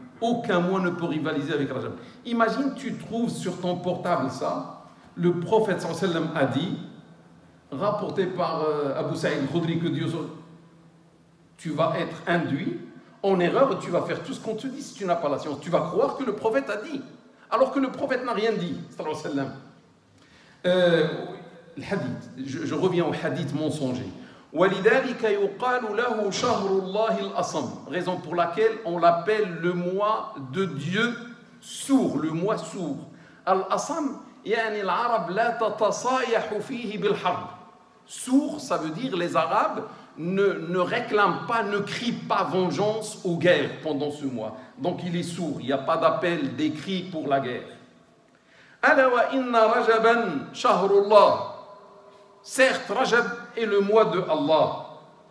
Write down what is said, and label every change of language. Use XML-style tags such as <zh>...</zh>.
<fr>Aucun mois ne peut rivaliser avec Rajab. Imagine, tu trouves sur ton portable ça, le prophète sallallahu alayhi wa sallam a dit, rapporté par Abu Sa'id al-Khudri, que Dieu, tu vas être induit en erreur et tu vas faire tout ce qu'on te dit si tu n'as pas la science. Tu vas croire que le prophète a dit, alors que le prophète n'a rien dit, sallallahu alayhi wa sallam. Le hadith, je reviens au hadith mensonger.</fr> <ar>وَلِذَلِكَ يُقَالُ لَهُ شَهْرُ اللَّهِ الْأَصَمْ.</ar> <fr>Raison pour laquelle on l'appelle le mois de Dieu sourd, le mois sourd.</fr> <ar>Al-Asam, يعني العرب لا تتصايح فيه بالحرب.</ar> <fr>Sourd, ça veut dire les Arabes ne réclament pas, ne crient pas vengeance aux guerres pendant ce mois. Donc il est sourd, il n'y a pas d'appel, des cris pour la guerre.</fr> <ar>أَلَا وَإِنَّ رَجَبًا شَهْرُ اللَّهِ.</ar> <fr>Certes, Rajab est le mois de Allah.</fr>